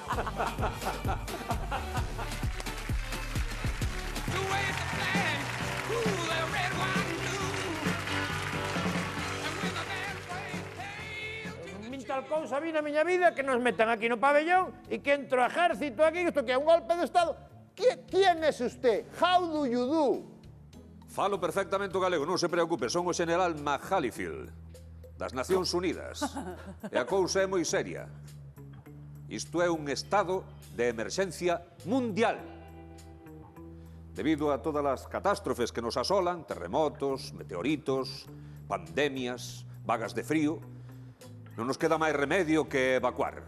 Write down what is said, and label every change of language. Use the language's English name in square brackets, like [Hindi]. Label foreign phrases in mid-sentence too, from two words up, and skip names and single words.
[Galician] Tal cousa vi na miña vida que nos metan aquí no pabellón e que entro o ejército aquí, isto que é un golpe de estado. [Spanish] ¿Quién es usted? [English] How do you do? [Galician] Falo perfectamente o galego, non se preocupe. Son o general McHollyfield, das Nacións Unidas. E a cousa é moi seria. Isto é un estado de emerxencia mundial. Debido a todas as catástrofes que nos asolan, terremotos, meteoritos, pandemias, vagas de frío, non nos queda máis remedio que evacuar.